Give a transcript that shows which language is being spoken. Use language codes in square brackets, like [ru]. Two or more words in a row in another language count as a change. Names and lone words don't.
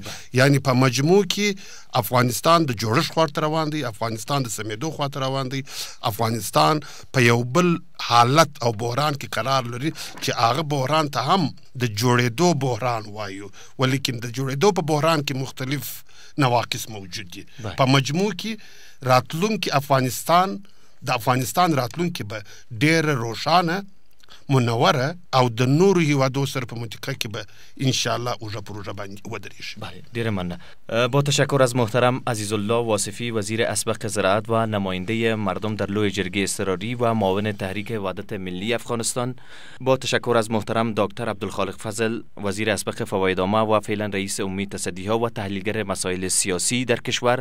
[ps] یعنی په مجموع کې افغانستان د جوړښت خواته روان دی، افغانستان د سمېدو خواته روان دی، افغانستان په یو بل حالت او بحران کې قرار لري چې هغه بحران ته هم د جوړېدو بحران وایو، ولیکن د جوړېدو په بحران کې مختلف نواقص موجود دي. په مجموع کې راتلونکي د افغانستان راتلونکي به ډېره روښانه منوره او د نورو هیوادو سره په منطقه کې به [ar] ان شاء الله [ps] اوجه پروژه باندې ودرېږي. بله، ډیر مننه. [fa] با تشکر از محترم عزیزالله واصفی، وزیر اسبق زراعت و نماینده مردم در لوی جرگه اضطراری و معاون تحریک وحدت ملی افغانستان. با تشکر از محترم دکتر عبدالخالق فضل، وزیر اسبق فوایدنامه و فعلا رئیس عمومی تصدیها و تحلیلگر مسائل سیاسی در کشور.